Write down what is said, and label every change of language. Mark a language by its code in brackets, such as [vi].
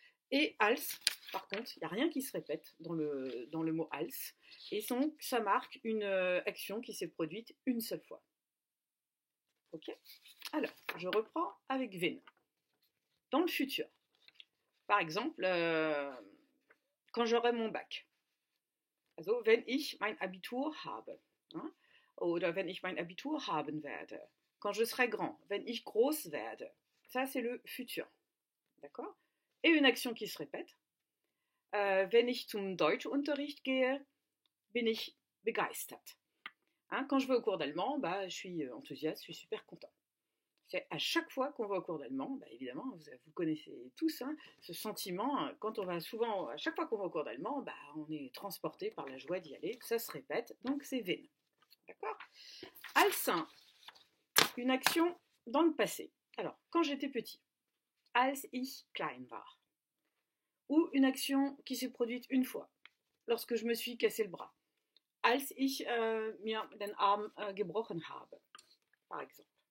[fr] Et als, par contre, il n'y a rien qui se répète dans le mot als, et donc ça marque une action qui s'est produite une seule fois. Ok? Alors, je reprends avec wenn. Dans le futur. Par exemple, quand j'aurai mon bac. [de] Also, wenn ich mein Abitur habe. Hein? Oder wenn ich mein Abitur haben werde. [fr] Quand je serai grand. [de] Wenn ich groß werde. [fr] Ça, c'est le futur. D'accord? Et une action qui se répète. [de] Wenn ich zum Deutschunterricht gehe, bin ich begeistert. [fr] Hein? Quand je vais au cours d'allemand, bah, je suis enthousiaste, je suis super content. C'est à chaque fois qu'on va au cours d'allemand, bah évidemment, vous connaissez tous hein, ce sentiment, quand on va souvent, à chaque fois qu'on va au cours d'allemand, bah, on est transporté par la joie d'y aller, ça se répète, donc c'est wenn. D'accord? Als, une action dans le passé. Alors, quand j'étais petit, [de] als ich klein war. [fr] Ou une action qui s'est produite une fois, lorsque je me suis cassé le bras. [de] Als ich mir den Arm gebrochen habe, [fr] par exemple.